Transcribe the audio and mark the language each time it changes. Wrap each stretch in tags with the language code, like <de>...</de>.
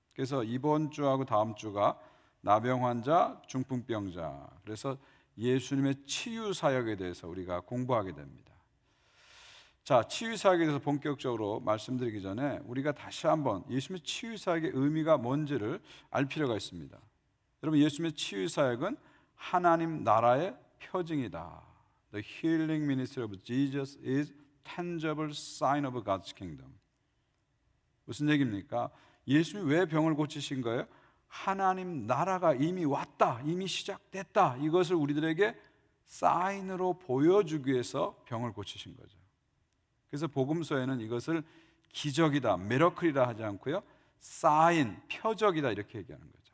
<ko>그래서 이번 주하고 다음 주가 나병 환자, 중풍병자, 그래서 예수님의 치유 사역에 대해서 우리가 공부하게 됩니다. 자, 치유 사역에 대해서 본격적으로 말씀드리기 전에 우리가 다시 한번 예수님의 치유 사역의 의미가 뭔지를 알 필요가 있습니다. 여러분, 예수님의 치유 사역은 하나님 나라의 표징이다.</ko> <en>The healing ministry of Jesus is tangible sign of God's kingdom.</en> <ko>무슨 얘기입니까? 예수님이 왜 병을 고치신 거예요? 하나님 나라가 이미 왔다, 이미 시작됐다, 이것을 우리들에게 사인으로 보여주기 위해서 병을 고치신 거죠. 그래서 복음서에는 이것을 기적이다, 미러클이라 하지 않고요, 사인, 표적이다 이렇게 얘기하는 거죠.</ko>